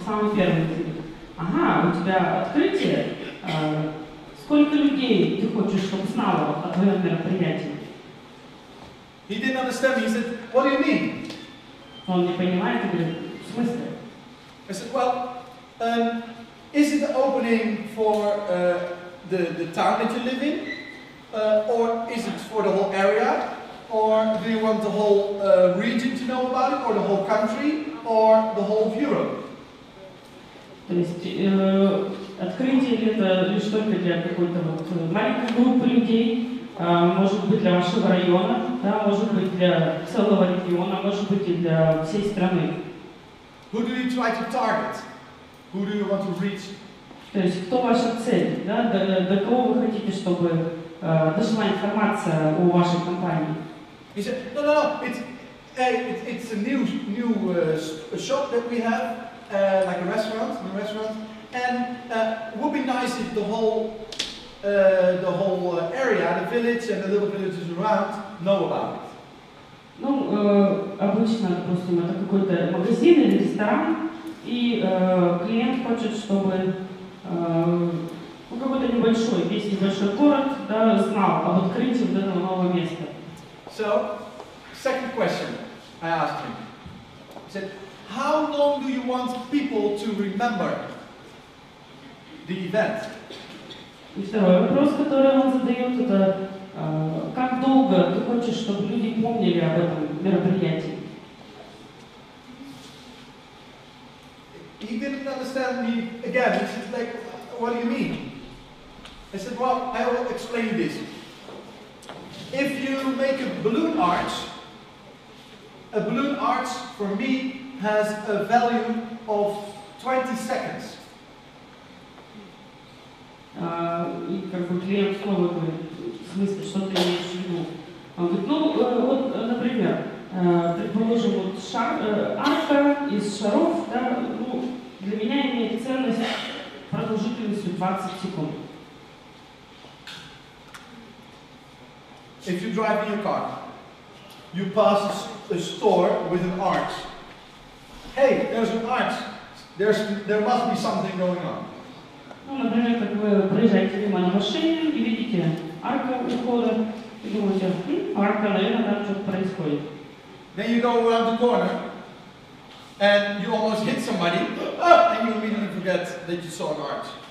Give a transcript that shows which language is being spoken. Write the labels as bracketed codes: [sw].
[ru] Самый первый говорит, ага, у тебя открытие, сколько людей ты хочешь, чтобы знало о твоем мероприятии? [en] He didn't understand me. He said, what do you mean? [ru] Он не понимает и говорит, в смысле? [en] I said, well, is it the opening for the town that you live in? Or is it for the whole area? Or do you want the whole region to know about it? Or the whole country? Or the whole of Europe? [ru] То есть открытие ли это лишь только для какой-то вот маленькой группы людей, может быть для вашего района, да, может быть для целого региона, может быть и для всей страны. [en] Who do you try to target? Who do you want to reach? [ru] То есть кто ваша цель, да, до кого вы хотите, чтобы дошла информация о вашей компании? [en] He said, no, it's a new shop that we have, like a restaurant, and it would be nice if the whole area, the village and the little villages around know about it. [ru] Ну, обычно, допустим, это какой-то магазин или ресторан, и клиент хочет, чтобы какой-то небольшой, весь небольшой город, да, знал об открытии вот этого нового места. [en] So, second question I asked him. I said, how long do you want people to remember the event? [ru] И второй вопрос, который он задает, это как долго ты хочешь, чтобы люди помнили об этом мероприятии? [en] He didn't understand me again. He said, like, what do you mean? I said, well, I will explain you this. If you make a balloon arch for me has a value of 20 seconds. [ru] И как бы клиент снова говорит, в смысле, что ты имеешь в виду? Он говорит, ну, вот, например, предположим, вот арка из шаров, да, ну, для меня имеет ценность продолжительностью 20 секунд. [en] If you drive in your car, you pass a store with an arch. Hey, there's an arch. There must be something going on. [ru] Ну, например, как вы проезжаете мимо на машине и видите арка у входа, и думаете, арка, наверное, там что-то происходит. [en] Then you go around the corner, and you almost hit somebody, and you immediately forget that you saw an arch.